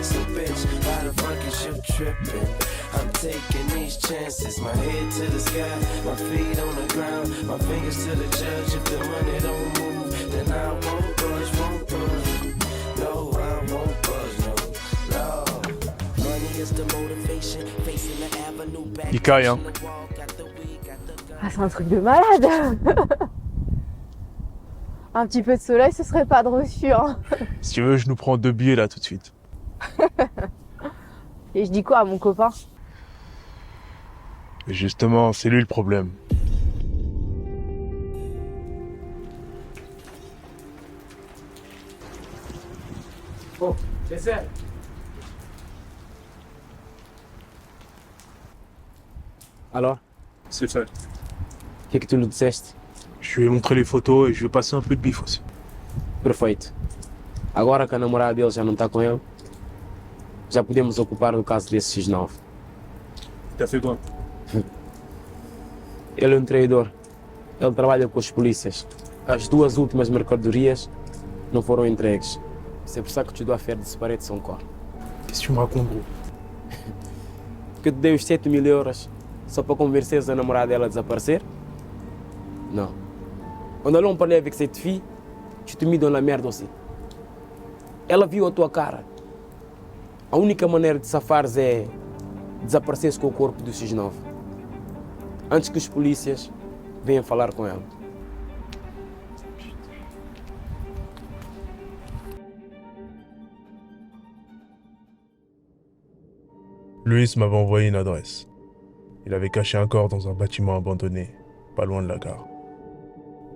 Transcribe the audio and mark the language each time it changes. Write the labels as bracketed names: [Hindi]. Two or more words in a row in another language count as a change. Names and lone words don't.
[English] So bitch, why the fuck is you trippin'? I'm taking these chances, my head to the sky, my feet on the ground, my fingers to the judge. If the money don't move, then I won't budge, won't budge. No, I won't budge, no. Money is the motivation, facing the avenue back. [French] Il caille, hein. Ah, c'est un truc de malade. Un petit peu de soleil, ce serait pas de refus, hein. Si tu veux, je nous prends 2 billets là tout de suite. Et je dis quoi à mon copain? Et justement, c'est lui le problème. Oh, dessert. Alors, C'est fait. [Portuguese] o que tu nous disseste? [French] Je lui ai montré les photos et je vais passer un peu de bif aussi. [Portuguese] Perfeito. Agora que a namorada dele já não está com ele, já podemos ocupar no caso desse X9. [French] T'as fait quoi? [Portuguese] Ele é um traidor. Ele trabalha com as polícias. As 2 últimas mercadorias não foram entregues. [French] C'est pour ça que tu dois faire disparaître de son corps. Qu'est-ce que tu me racontes, gros? [Portuguese] Porque eu te dei os 7 000 euros só para convencer a namorada dela a desaparecer? [French] Non. On allait en parler avec cette fille, tu te mis dans la merde aussi. [Portuguese] Ela viu a tua cara. A única maneira de safares é desapareceres com o corpo do X9. Antes que os polícias venham falar com ela. [French] Luis m'avait envoyé une adresse. Il avait caché un corps dans un bâtiment abandonné, pas loin de la gare.